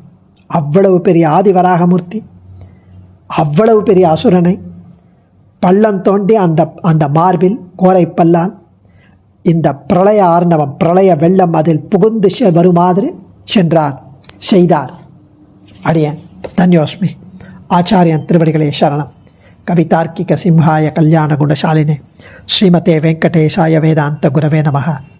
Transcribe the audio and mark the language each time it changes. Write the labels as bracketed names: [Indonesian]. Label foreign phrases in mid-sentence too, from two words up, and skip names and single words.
[Tamil] அவ்வளவு பெரிய ஆதிவராகமூர்த்தி, அவ்வளவு பெரிய அசுரனை பள்ளம் தோண்டி அந்த மார்பில் கோரைப்பல்லால் இந்த பிரளய ஆர்ணவம் பிரளய வெள்ளம் அதில் புகுந்து வருமாதிரி செய்தார். அடியன் தன்யோஸ்மி. ஆச்சாரியன் திருவடிகளே சரணம். [Sanskrit] कवितार्किक सिंहाय कल्याण गुणशालिने श्रीमते वेङ्कटेशाय वेदान्त गुरवे नमः.